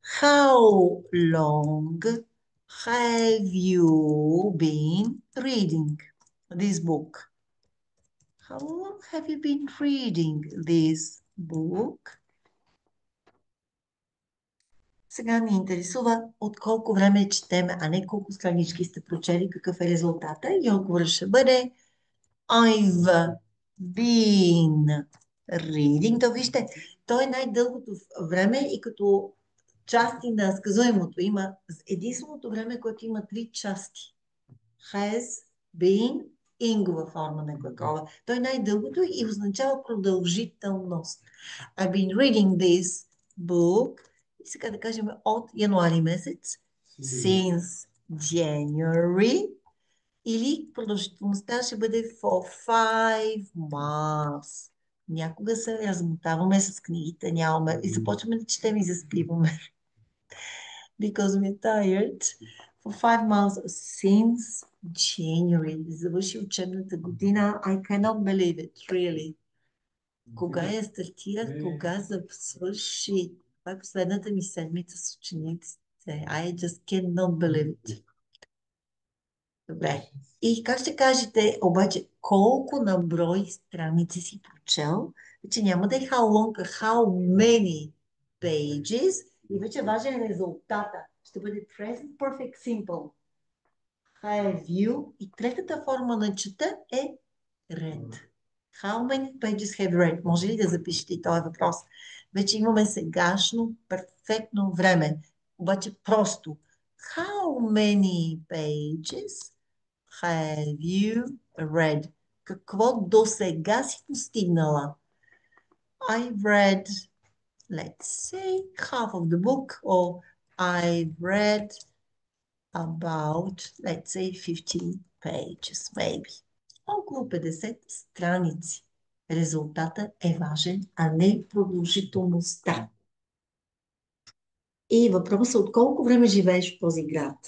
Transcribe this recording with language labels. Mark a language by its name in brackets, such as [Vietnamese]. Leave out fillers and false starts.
[English] How long have you been reading this book? How long have you been reading this book? [Bulgarian] Сега ни интересува от колко време четеме, а не колко странички сте прочели, какъв е резултата. И отговорът ще бъде [English] I've been reading. [Bulgarian] То вижте, то е най-дългото време и като части на сказуемото има единственото време, което има 3 части. [English] Has been, [Bulgarian] ингова форма на глагола. Той е най-дългото и означава продължителност. [English] I've been reading this book. [Bulgarian] И сега да кажем от януари месец. [English] Since January. [Bulgarian] Или продължителността ще бъде [English] for 5 months. [Bulgarian] Някога се размотаваме с книгите, нямаме и започваме да четем и заспиваме. [English] Because we're tired. For 5 months since January. [Bulgarian] Завърши учебната година. [English] I cannot believe it, really. [Bulgarian] Кога я стартирах, кога свърши. Това е последната ми седмица с учениците. [English] I just cannot believe it. [Bulgarian] Добре. И как ще кажете, обаче, колко на брой страници си прочел? Вече няма да е [English] how long, [Bulgarian] а [English] how many pages. [Bulgarian] И вече важен е резултата. Ще бъде [English] present perfect simple. Have you. [Bulgarian] И третата форма на чета е read. [English] How many pages have read? [Bulgarian] Може ли да запишете и този въпрос? Вече имаме сегашно перфектно време. Обаче просто. [English] How many pages have you read? [Bulgarian] Какво до сега си постигнала? [English] I've read, let's say, half of the book, or I've read about, let's say, 50 pages, maybe. [Bulgarian] Около 50 страници. Резултатът е важен, а не продължителността. И въпросът от колко време живееш в този град?